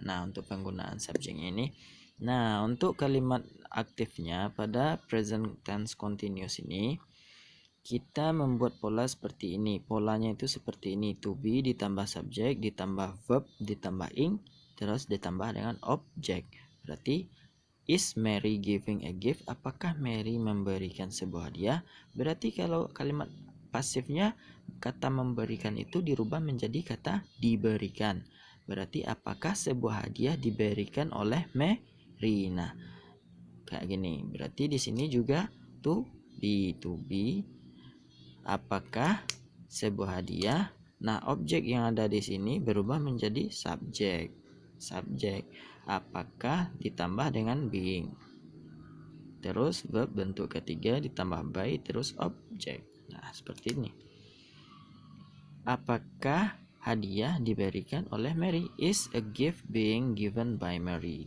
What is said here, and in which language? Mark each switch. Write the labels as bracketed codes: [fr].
[id] Nah, untuk penggunaan subjeknya ini. Nah, untuk kalimat aktifnya pada present tense continuous ini, kita membuat pola seperti ini. Polanya itu seperti ini. To be ditambah subjek, ditambah verb, ditambah ing, terus ditambah dengan objek. Berarti [en] is Mary giving a gift? [id] Apakah Mary memberikan sebuah hadiah? Berarti kalau kalimat pasifnya, kata memberikan itu dirubah menjadi kata diberikan. Berarti apakah sebuah hadiah diberikan oleh Mary? Nah, kayak gini. Berarti di sini juga to be. Apakah sebuah hadiah? Nah, objek yang ada di sini berubah menjadi subjek. Apakah ditambah dengan being. Terus verb bentuk ketiga ditambah by, terus objek. Nah, seperti ini. Apakah hadiah diberikan oleh Mary? [en] Is a gift being given by Mary?